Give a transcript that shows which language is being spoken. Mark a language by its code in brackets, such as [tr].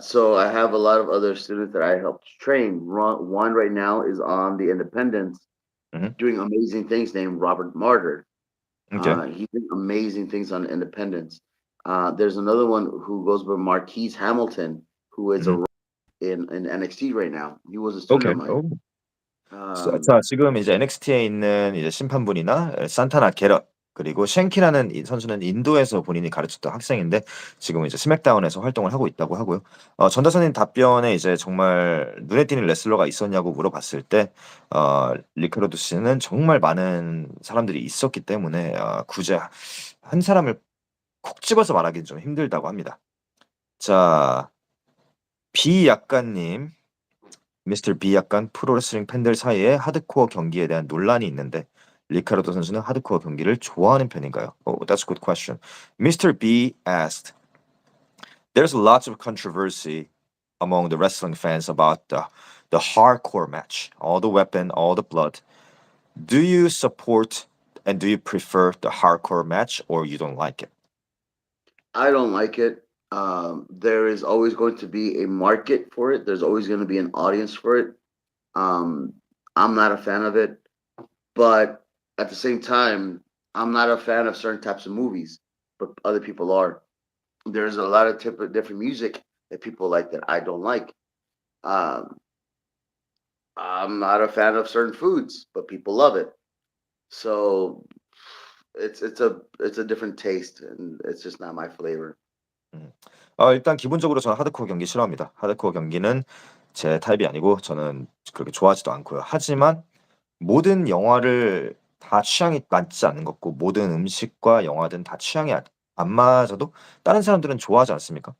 [en] So I have a lot of other students that I helped train. One right now is on the Independence, mhm. doing amazing things. Named Robert Martyr. Okay. He did amazing things on Independence. There's another one who goes by Marquise Hamilton, who is Mhm. a in NXT right now. He was a student Okay. of mine. Oh. Um, [ko] 자, 지금 이제 NXT에 있는 이제 심판분이나 산타나 게럿 그리고 쉔키라는 이 선수는 인도에서 본인이 가르쳤던 학생인데 지금은 이제 스맥다운에서 활동을 하고 있다고 하고요. 전다선님 답변에 이제 정말 눈에 띄는 레슬러가 있었냐고 물어봤을 때 리카르도 씨는 정말 많은 사람들이 있었기 때문에 굳이 한 사람을 콕 집어서 말하기는 좀 힘들다고 합니다. 자, 비약간님 미스터 B 약간 프로레슬링 팬들 사이에 하드코어 경기에 대한 논란이 있는데 리카르도 선수는 하드코어 경기를 좋아하는 편인가요? [en] Oh, that's a good question. Mr. B asked, there's lots of controversy among the wrestling fans about the hardcore match, all the weapon, all the blood. Do you support and do you prefer the hardcore match or you don't like it? I don't like it. There is always going to be a market for it. There's always going to be an audience for it. Um, I'm not a fan of it, but at the same time, I'm not a fan of certain types of movies, but other people are. There's a lot of different music that people like that I don't like. Um, I'm not a fan of certain foods, but people love it. So it's a different taste, and it's just not my flavor. 음. [ko] 일단 기본적으로 저는 하드코어 경기 싫어합니다. 하드코어 경기는 제 타입이 아니고 저는 그렇게 좋아하지도 않고요. 하지만 모든 영화를 다 취향이 맞지 않는 것 같고 모든 음식과 영화든 다 취향이 안 맞아도 다른 사람들은 좋아하지 않습니까?